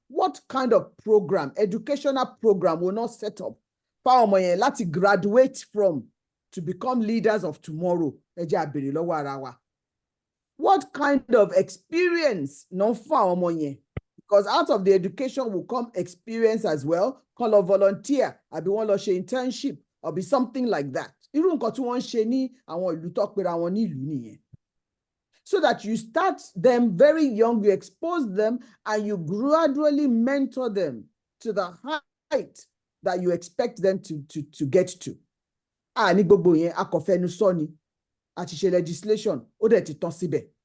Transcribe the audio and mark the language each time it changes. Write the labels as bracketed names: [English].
[English] What kind of program, educational program will not set up for [Yoruba] ọmọ yẹn láti [English] graduate from to become leaders of tomorrow? [Yoruba] Ẹ jẹ́ a béèrè lọ́wọ́ ara wa. [English] What kind of experience [Yoruba] no fún àwọn ọmọ yẹn? [English] Because out of the education will come experience as well. [Yoruba] Kán lọ volunteer, àbí wọ́n lọ ṣe internship, [English] or be something like that. [Yoruba] Irú nǹkan tí wọ́n ń ṣe ní àwọn ìlú tó pera wọn ní ìlú nìyẹn. [English] So that you start them very young, you expose them, and you gradually mentor them to the height that you expect them to get to. [Yoruba] Ní gbogbo yẹn, a kò fẹnu sọ ni, a ti ṣe legislation, ó dẹ̀ ti tán síbẹ̀.